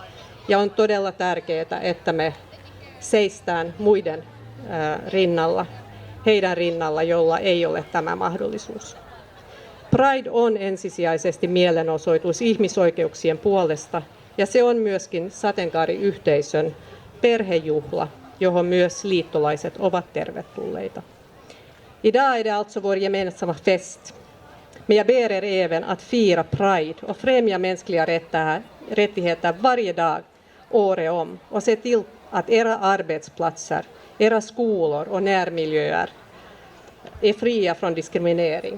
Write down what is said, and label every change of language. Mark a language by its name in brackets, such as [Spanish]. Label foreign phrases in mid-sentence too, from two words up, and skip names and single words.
[Finnish] Ja on todella tärkeää, että me seistään muiden rinnalla, heidän rinnalla, jolla ei ole tämä mahdollisuus. Pride on ensisijaisesti mielenosoitus ihmisoikeuksien puolesta, ja se on myöskin sateenkaariyhteisön perhejuhla, johon myös liittolaiset ovat tervetulleita. [Swedish] Idag är det alltså vår gemensamma fest, men jag ber er även att fira Pride och främja mänskliga rättigheter varje dag, året om, och se till att era arbetsplatser, era skolor och närmiljöer är fria från diskriminering.